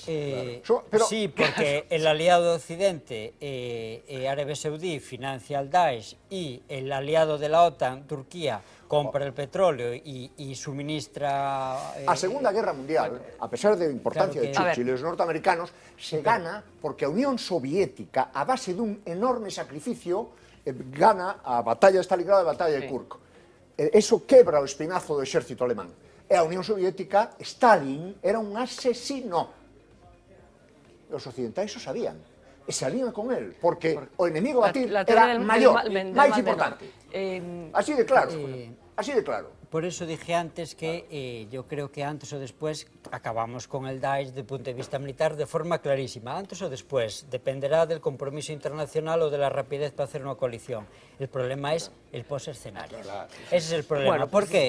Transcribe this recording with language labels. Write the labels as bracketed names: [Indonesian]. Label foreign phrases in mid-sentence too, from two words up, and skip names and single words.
[Spanish] Sí, porque el aliado de Occidente, Arabia Saudí, financia al Daesh y el aliado de la OTAN, Turquía, compra el petróleo y suministra... [Galician] A Segunda Guerra Mundial, [Spanish] a pesar de la importancia de Churchill y los norteamericanos, [Galician] se gana porque a Unión Soviética, a base de un enorme sacrificio, gana a batalla de Stalingrado e a batalla de Kursk. Eso quebra o espinazo do exército alemán. E a Unión Soviética, Stalin, era un asesino. Os occidentais o sabían. E salían con él, porque o enemigo a batir era maior, máis importante. Así de claro. Así de claro. [Spanish] Por eso dije antes que yo creo que antes o después acabamos con el Daesh desde el punto de vista militar de forma clarísima. Antes o después, dependerá del compromiso internacional o de la rapidez para hacer una coalición. El problema es el post-escenario. Ese es el problema. Bueno, ¿Por qué?